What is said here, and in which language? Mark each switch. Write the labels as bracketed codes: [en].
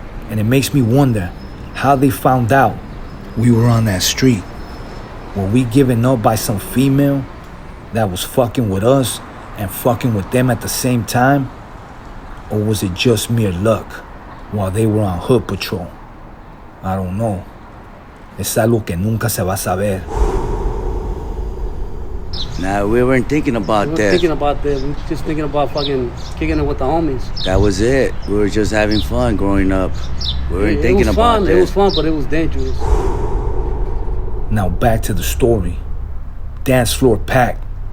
[en] And it makes me wonder how they found out we were on that street. Were we given up by some female that was fucking with us and fucking with them at the same time? Or was it just mere luck while they were on hood patrol? I don't know. [es] Es algo que nunca se va a saber. [en] Nah, we weren't thinking about that. Thinking about that. We were just thinking about fucking kicking it with the homies. That was it. We were just having fun growing up. We weren't thinking about that. It was fun, but it was dangerous. Now back to the story. Dance floor packed.